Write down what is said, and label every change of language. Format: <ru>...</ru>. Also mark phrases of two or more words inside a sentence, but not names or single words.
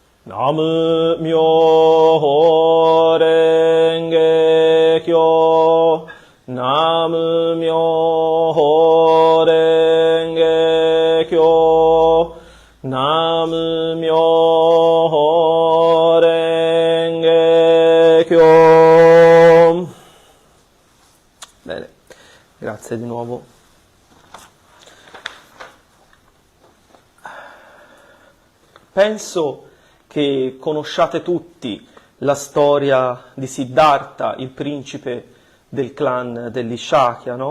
<ja>南無妙法蓮華経. 南無妙法蓮華経. 南無妙法蓮華経.</ja> <it>Bene, grazie di nuovo. Penso che conosciate tutti la storia di Siddhartha, il principe del clan degli Shakya, no?</it>